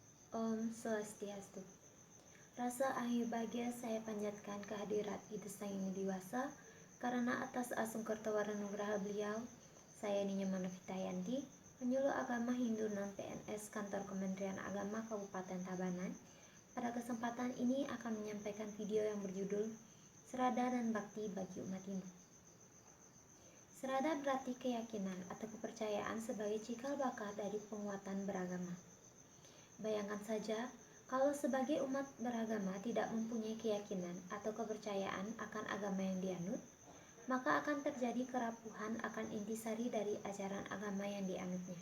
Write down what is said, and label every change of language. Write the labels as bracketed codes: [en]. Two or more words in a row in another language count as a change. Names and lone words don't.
[sa] Om Swastiastu. [id] Rasa ayu bahagia saya panjatkan kehadirat Ida Sang Yang Dewasa, karena atas asung kertawaran nugraha beliau, saya Ninya Manavita Yanti, penyuluh agama Hindu non-PNS Kantor Kementerian Agama Kabupaten Tabanan. Pada kesempatan ini akan menyampaikan video yang berjudul Serada dan Bakti bagi Umat Hindu. Serada berarti keyakinan atau kepercayaan sebagai cikal bakal dari penguatan beragama. Bayangkan saja, kalau sebagai umat beragama tidak mempunyai keyakinan atau kepercayaan akan agama yang dianut, maka akan terjadi kerapuhan akan intisari dari ajaran agama yang dianutnya.